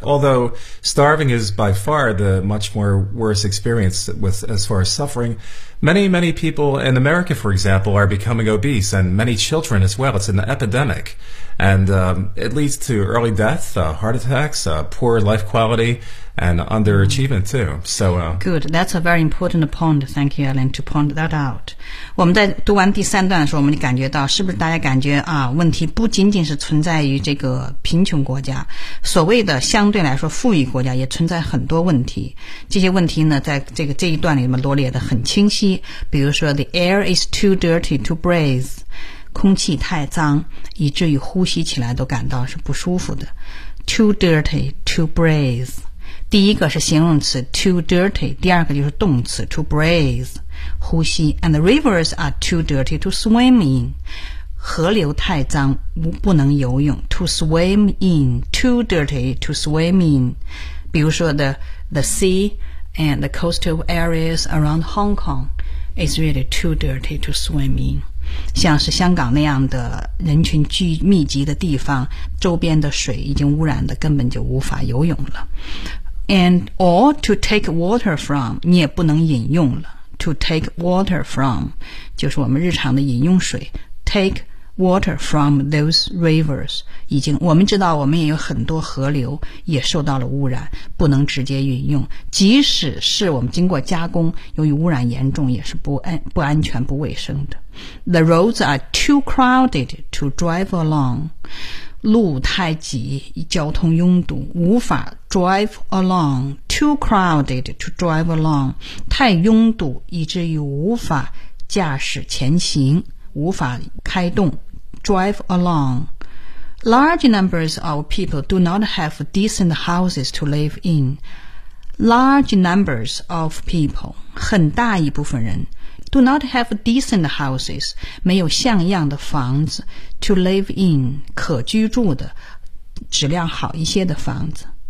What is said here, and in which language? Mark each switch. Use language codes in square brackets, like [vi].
[en] Although starving is by far the much more worse experience with, as far as suffering, many, many people in America, for example, are becoming obese and many children as well. It's an epidemic. And it leads to early death, heart attacks, poor life quality,And underachievement too. So, Good. That's a very important point. Thank you, Alan, to point that out. [zh] 我们在读完第三段的时候，我们感觉到是不是大家感觉啊，问题不仅仅是存在于这个贫穷国家，所谓的相对来说富裕国家也存在很多问题。这些问题呢，在这个这一段里面罗列的很清晰。比如说 ， [en] the air is too dirty to breathe， [zh] 空气太脏，以至于呼吸起来都感到是不舒服的。 [en] Too dirty to breathe。 [zh] 第一个是形容词 [en] too dirty [zh] 第二个就是动词 [en] to breathe [zh] 呼吸 [en] and the rivers are too dirty to swim in [zh] 河流太脏不能游泳 [en] to swim in, too dirty to swim in. [zh] 比如说 [en] the sea and the coastal areas around Hong Kong is really too dirty to swim in. [zh] 像是香港那样的人群聚密集的地方，周边的水已经污染的根本就无法游泳了。 [en] And or to take water from, [zh] 你也不能饮用了。 [en] To take water from, [zh] 就是我们日常的饮用水。 [en] Take water from those rivers, [zh] 已经，我们知道我们也有很多河流也受到了污染，不能直接饮用。即使是我们经过加工，由于污染严重，也是不安全、不卫生的。 [en] The roads are too crowded to drive along. [zh] 路太挤，交通拥堵，无法 [en] drive along. Too crowded to drive along. [zh] 太拥堵，以至于无法驾驶前行，无法开动。 [en] Drive along. Large numbers of people do not have decent houses to live in. Large numbers of people. [zh] 很大一部分人。 [en] Do not have decent houses, [zh] 没有像样的房子 [en] to live in, [zh] 可居住的质量好一些的房子。